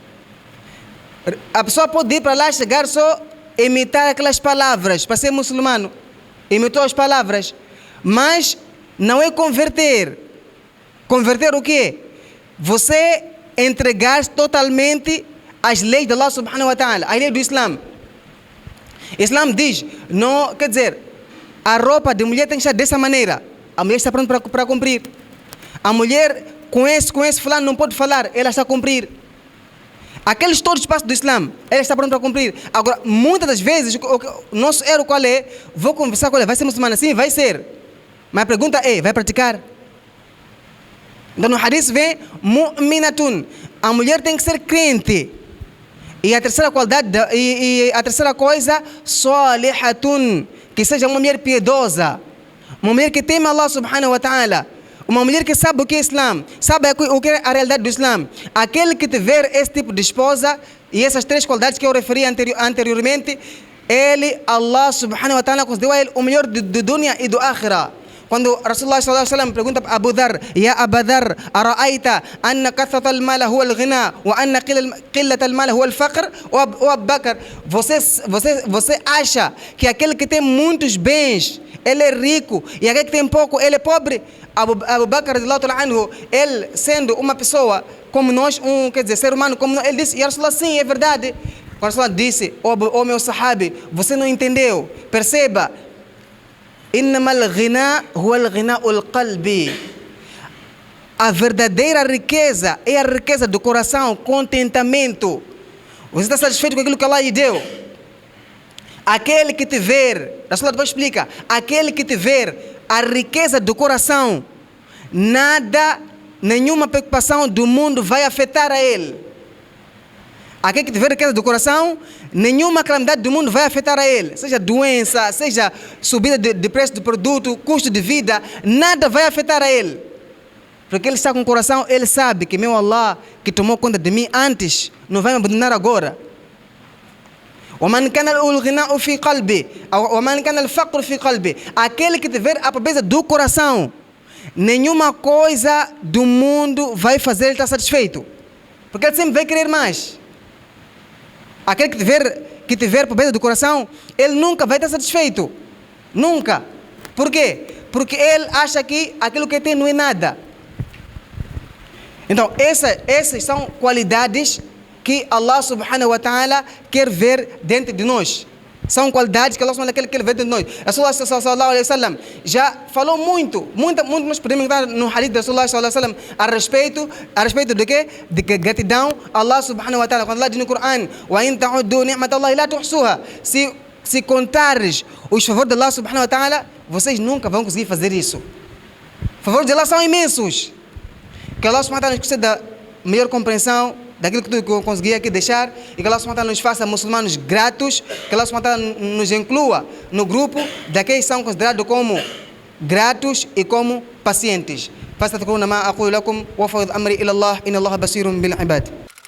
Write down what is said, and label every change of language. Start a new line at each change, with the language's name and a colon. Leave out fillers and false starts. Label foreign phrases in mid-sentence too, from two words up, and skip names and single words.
Portuguese: A pessoa pode ir para lá, chegar só imitar aquelas palavras para ser muçulmano. Imitou as palavras, mas não é converter. Converter o quê? Você entregar totalmente as leis de
Arabic: الله سبحانه وتعالى,
Portuguese: as leis do Islã. Islã diz, não, quer dizer, a roupa de mulher tem que estar dessa maneira. A mulher está pronta para cumprir. A mulher conhece fulano, não pode falar, ela está a cumprir. Aqueles todos os passos do Islã, ela está pronta para cumprir. Agora, muitas das vezes, o nosso erro qual é? Vou conversar com ela, vai ser muçulmana? Sim, vai ser. Mas a pergunta é, vai praticar? Então no hadith vem mu'minatun, a mulher tem que ser crente. E a terceira qualidade, a terceira coisa, salihatun, que seja uma mulher piedosa, uma mulher que teme
Arabic: الله سبحانه وتعالى,
Portuguese: uma mulher que sabe o que é Islã, sabe o que é a realidade do Islã. Aquele que tiver esse tipo de esposa e essas três qualidades que eu referi anteriormente, ele,
Arabic: الله سبحانه وتعالى,
Portuguese: concedeu a ele o melhor do dunya e do akhira.
Arabic: Quando رسول الله صلى الله عليه وسلم
Portuguese: pergunta para
Arabic: Abu Dhar: يا أبا ذر أرأيت أن كثرة المال هو الغنى وأن قلة المال هو الفقر?
Portuguese: Ou Abu Bakr, você acha que aquele que tem muitos bens, ele é rico, e aquele que tem pouco, ele é pobre? Abu Bakr, ele sendo uma pessoa como nós, quer dizer, ser humano como nós, ele disse:
Arabic: يا رسول الله,
Portuguese: sim, é verdade. Quando Rasulullah disse: Oh meu sahabi, você não entendeu, perceba.
Arabic: إنما الغنى هو غنى القلب.
Portuguese: A verdadeira riqueza é a riqueza do coração, contentamento. Você está satisfeito com aquilo que Allah lhe deu? Aquele que tiver, a sua depois explica, aquele que tiver a riqueza do coração, nada, nenhuma preocupação do mundo vai afetar a ele. Aquele que tiver riqueza do coração, nenhuma calamidade do mundo vai afetar a ele. Seja doença, seja subida de preço do produto, custo de vida, nada vai afetar a ele. Porque ele está com o coração, ele sabe que meu Allah, que tomou conta de mim antes, não vai me abandonar agora.
Arabic: وَمَنْ كَانَ الْغِنَاءُ فِي قَلْبِ وَمَنْ كَانَ الْفَقْرُ فِي قَلْبِ.
Portuguese: Aquele que tiver a pobreza do coração, nenhuma coisa do mundo vai fazer ele estar satisfeito. Porque ele sempre vai querer mais. Aquele que tiver pobreza do coração, ele nunca vai estar satisfeito. Nunca. Por quê? Porque ele acha que aquilo que tem não é nada. Então, essas são qualidades que
Arabic: الله سبحانه وتعالى
Portuguese: quer ver dentro de nós. São qualidades que
Arabic: الله سبحانه وتعالى
Portuguese: quer ver dentro de nós.
Arabic: رسول الله صلى الله عليه وسلم
Portuguese: já falou muito nós podemos entrar no hadith de
Arabic: رسول الله صلى الله عليه وسلم
Portuguese: a respeito de quê? De que gratidão a
Arabic: الله سبحانه وتعالى.
Portuguese: Quando Allah diz no Coran,
Arabic: وإن تعدوا نعمة الله لا تحصوها.
Portuguese: Se contares os favores de
Arabic: الله سبحانه وتعالى,
Portuguese: vocês nunca vão conseguir fazer isso. Os favores de Allah são imensos. Que
Arabic: الله سبحانه وتعالى
Portuguese: nos conceda melhor compreensão daquilo que tu consegui aqui deixar, e que
Arabic: الله سبحانه وتعالى
Portuguese: nos faça muçulmanos gratos, que
Arabic: الله سبحانه وتعالى
Portuguese: nos inclua no grupo daqueles que são considerados como gratos e como pacientes.
Arabic: فاستذكرون ما أقول لكم وفوض أمري إلى الله إن الله بصير بالعباد.